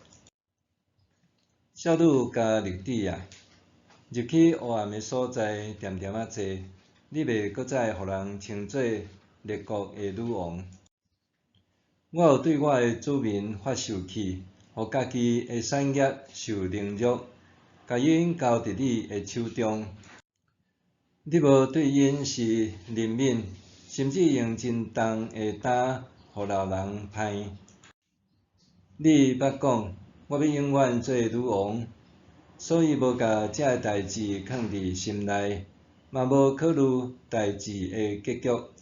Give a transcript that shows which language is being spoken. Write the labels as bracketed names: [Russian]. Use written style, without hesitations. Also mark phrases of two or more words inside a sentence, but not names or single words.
[Min Nan Chinese] 少女加勒底啊，入去黑暗的所在，恬恬坐，你袂阁再互人称作列国的女王。我有对我的子民发受气，互家己的产业受凌辱，甲因交伫你的手中。你无对因是怜悯，甚至用真重的担，互老人歹。你捌讲，我要永远做女王，所以无甲这个代志放伫心内，嘛无考虑代志的结局。